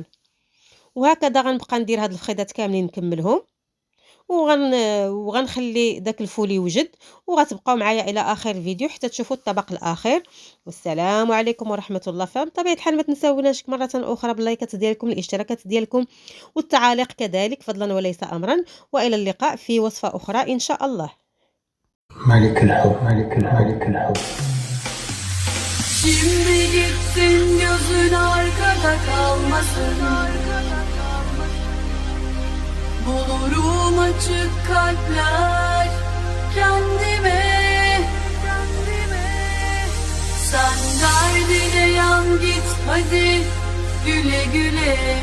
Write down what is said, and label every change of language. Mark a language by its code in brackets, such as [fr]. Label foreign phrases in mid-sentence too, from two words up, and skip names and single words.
[ar] وهكذا غنبقى ندير هاد الخيطات كاملين نكملهم، وغنخلي داك الفول يوجد، وغتبقاو معايا الى اخر الفيديو حتى تشوفوا الطبق الاخير. والسلام عليكم ورحمه الله. فبطبيعه الحال ما تنساوناش مره اخرى باللايكات ديالكم، الاشتراكات ديالكم، والتعاليق كذلك فضلا وليس امرا. والى اللقاء في وصفه اخرى ان شاء الله. ملك الحب ملك الحب ملك الحب. [tr] Şimdi gitsin gözün arkada kalmasın. Bulurum açık kalpler kendime. Sen derdine yan git hadi güle güle.